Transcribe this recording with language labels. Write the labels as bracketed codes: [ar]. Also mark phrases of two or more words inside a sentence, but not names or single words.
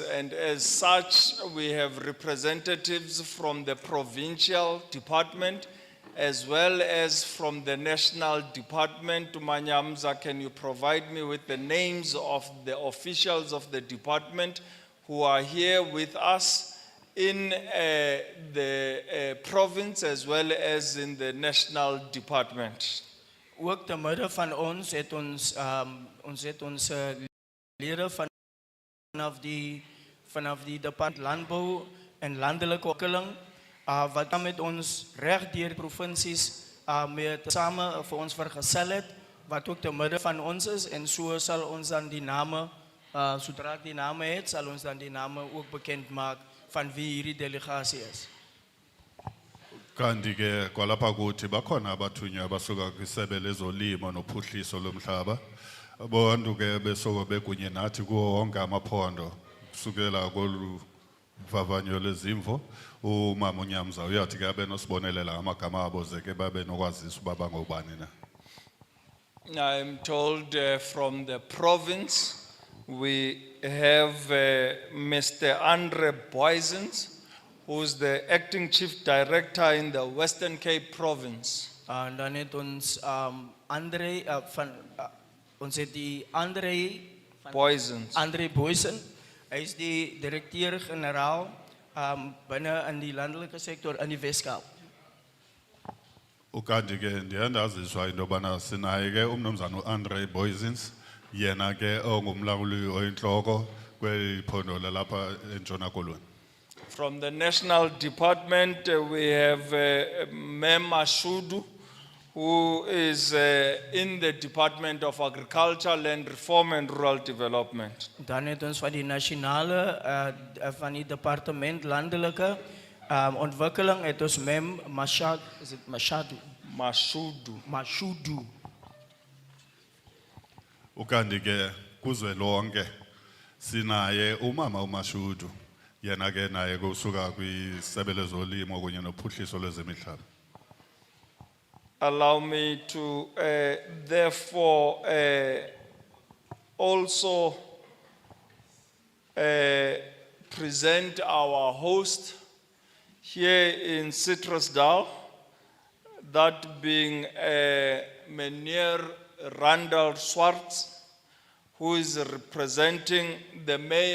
[en] And as such, we have representatives from the provincial department as well as from the national department. Manyamza, can you provide me with the names of the officials of the department who are here with us in the province as well as in the national department? [af] Ook te midde van ons het ons lede vanaf die departement landbou en landelike ontwikkeling wat dan met ons reg deur provinsies met same vir ons vergesel het, wat ook te midde van ons is, en so sal ons dan die name, sodra ek die name het, sal ons dan die name ook bekend maak van wie hierdie delegasie is. [xh] Kanti ke kwalapha kuthi bakhona abathunywa abasuka kwisebe lezolimo nophuhliso lomhlaba. Abantu ke besuka bekunye nathi kuwo wonke amaphondo kusukela kolu vavanyo lezimvo. Umama uNyamza uyathi ke abe nosibonelele amagama abo ze ke babe nokwazisa uba bangobani na. [en] I'm told from the province we have Mr. Andre Boysens, who's the acting chief director in the Western Cape province. [af] En dan het ons Andre ons het die Andre Boysens. Andre Boysen. Hy is die direkteur-generaal binne in die landelike sektor in die Weskaap. [xh] Ukanti ke ndiyandaziswa into yobana sinaye ke umnumzana uAndre Boysens, yena ke ongumlawuli oyinhloko kweliphondo lalapha eNtshona Koloni. [en] From the national department, we have Mem Mashudu, who is in the Department of Agriculture, Land Reform and Rural Development. [af] Dan het ons van die nasionale van die departement landelike ontwikkeling het ons Mem Mashad, is dit Mashadu? Mashudu. [xh] Ukanti ke kuzwelonke sinaye umama uMashudu, yena ke naye kusuka kwisebe lezolimo kunye nophuhliso lwezemihlaba. [en] Allow me to therefore also present our host here in Citrusdal, that being Meneer Randall Swartz, who is representing the mayor.